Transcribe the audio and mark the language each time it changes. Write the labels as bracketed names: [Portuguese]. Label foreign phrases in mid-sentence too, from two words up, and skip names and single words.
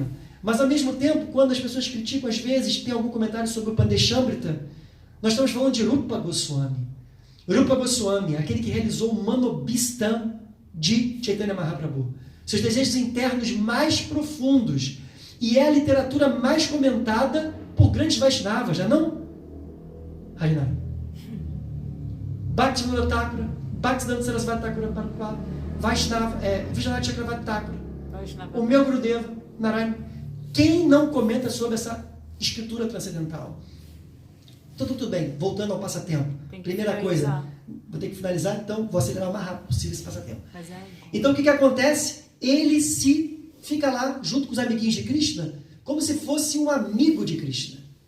[Portuguese] Mas, ao mesmo tempo, quando as pessoas criticam, às vezes, tem algum comentário sobre o Pandeshamrita, nós estamos falando de Rupa Goswami. Rupa Goswami, aquele que realizou o Manobhistam de Chaitanya Mahaprabhu. Seus desejos internos mais profundos. E é a literatura mais comentada por grandes Vaishnavas, já não? Harinam. Bhaktivinoda Thakura, Bhaktisiddhanta Sarasvati Thakura, Vaishnava, Vishwanath Chakravarti Thakura, o meu Gurudeva, Narayana. Quem não comenta sobre essa escritura transcendental? Tudo bem, voltando ao passatempo. Primeira coisa, vou ter que finalizar, então vou acelerar o mais rápido possível esse passatempo. Mas é... Então o que acontece? Ele fica lá junto com os amiguinhos de Krishna, como se fosse um amigo de Krishna.